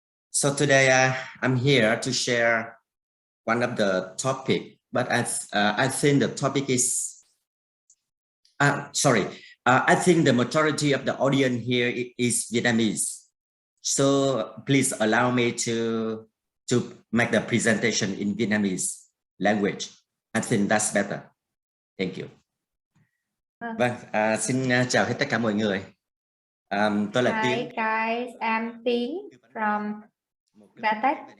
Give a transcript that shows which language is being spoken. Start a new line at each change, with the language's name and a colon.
English: So today I'm here to share one of the topic, but I think the topic is I think the majority of the audience here is Vietnamese. So please allow me to make the presentation in Vietnamese language. I think that's better. Thank you.
Vietnamese: Vâng, xin chào hết tất cả mọi người. Tôi là Tien.
English: Hi guys, I'm Tien from Vatec.